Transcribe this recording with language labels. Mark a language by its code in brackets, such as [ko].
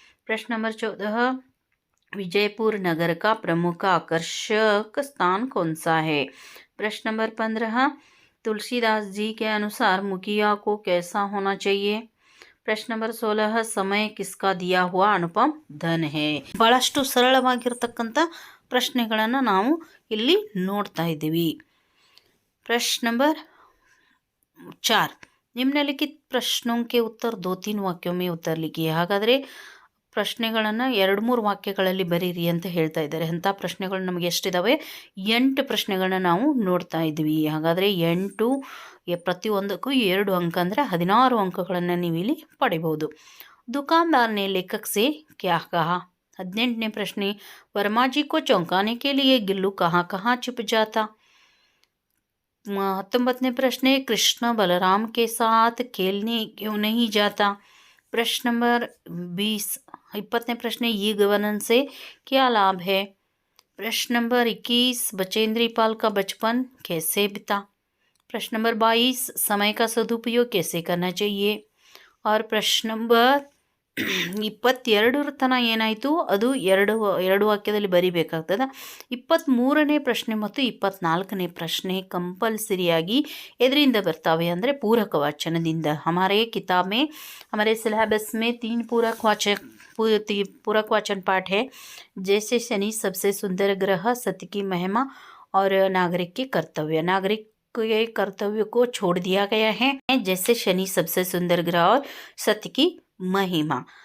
[hi] प्रश्न नंबर 14, विजयपुर नगर का प्रमुख आकर्षक स्थान कौन सा है। प्रश्न नंबर 15, तुलसीदास जी के अनुसार मुखिया को कैसा होना चाहिए। प्रश्न नंबर 16, समय किसका दिया हुआ अनुपम धन है। [kn] ಬಹಳಷ್ಟು ಸರಳವಾಗಿರತಕ್ಕಂಥ ಪ್ರಶ್ನೆಗಳನ್ನು ನಾವು ಇಲ್ಲಿ ನೋಡ್ತಾ ಇದ್ದೀವಿ। [hi] प्रश्न नंबर 4, निम्नलिखित प्रश्नों के उत्तर 2-3 वाक्यों में उत्तर लिखिए। [kn] ಹಾಗಾದರೆ ಪ್ರಶ್ನೆಗಳನ್ನು 2-3 ವಾಕ್ಯಗಳಲ್ಲಿ ಬರೀರಿ ಅಂತ ಹೇಳ್ತಾ ಇದ್ದಾರೆ। ಅಂಥ ಪ್ರಶ್ನೆಗಳು ನಮಗೆ ಎಷ್ಟಿದ್ದಾವೆ, 8 ಪ್ರಶ್ನೆಗಳನ್ನ ನಾವು ನೋಡ್ತಾ ಇದ್ವಿ। ಹಾಗಾದರೆ 8 ಪ್ರತಿಯೊಂದಕ್ಕೂ 2 ಅಂಕ ಅಂದರೆ 16 ಅಂಕಗಳನ್ನು ನೀವು ಇಲ್ಲಿ ಪಡಿಬಹುದು। [hi] दुकानदार ने लेखक से क्या कहा। [kn] 18ನೇ ಪ್ರಶ್ನೆ, [hi] वर्मा जी को चौंकाने के लिए गिल्लू कहाँ कहाँ छिप जाता। 19ನೇ प्रश्न, कृष्ण बलराम के साथ खेलने क्यों नहीं जाता। प्रश्न नंबर 20, 20ನೇ प्रश्न, ई गवर्नेंस से क्या लाभ है। प्रश्न नंबर 21, बचेंद्री पाल का बचपन कैसे बीता। प्रश्न नंबर 22, समय का सदुपयोग कैसे करना चाहिए। और प्रश्न नंबर 22 [kn] ತನ ಏನಾಯಿತು, ಅದು ಎರಡು ವಾಕ್ಯದಲ್ಲಿ ಬರಿಬೇಕಾಗ್ತದೆ। 23ನೇ ಪ್ರಶ್ನೆ ಮತ್ತು 24ನೇ ಪ್ರಶ್ನೆ ಕಂಪಲ್ಸರಿಯಾಗಿ ಎದರಿಂದ ಬರ್ತಾವೆ ಅಂದರೆ पूरक वाचनದಿಂದ। [hi] हमारे किताब में, हमारे सिलेबस में 3 पूरक वाचन पाठ है, जैसे शनि सबसे सुंदर ग्रह, सत्य की महिमा और नागरिक के कर्तव्य। नागरिक के कर्तव्य को छोड़ दिया गया है, जैसे शनि सबसे सुंदर ग्रह और सत्य की महिमा।